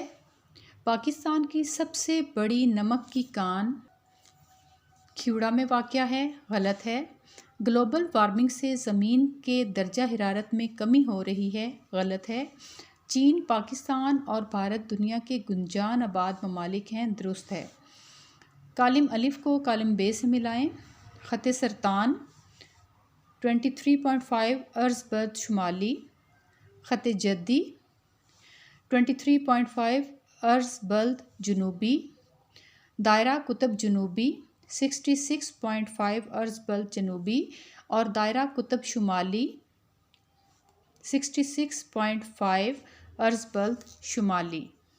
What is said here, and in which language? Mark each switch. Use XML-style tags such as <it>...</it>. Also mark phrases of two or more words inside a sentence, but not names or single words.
<ur>پاکستان کی سب سے بڑی نمک کی کان کھیوڑا میں واقع ہے۔ غلط ہے۔</ur> <en>global warming</en> <ur>سے زمین کے درجہ حرارت میں کمی ہو رہی ہے۔ غلط ہے۔ چین، پاکستان اور بھارت دنیا کے گنجان آباد ممالک ہیں۔ درست ہے۔ کالم الف کو کالم بے سے ملائیں۔ خط سرطان 23.5 ارض برد شمالی، خط جدی 23.5 ارض برد جنوبی، دائرہ قطب جنوبی 66.5 ارض برد جنوبی، اور دائرہ قطب شمالی 66.5 ارض برد شمالی۔</ur>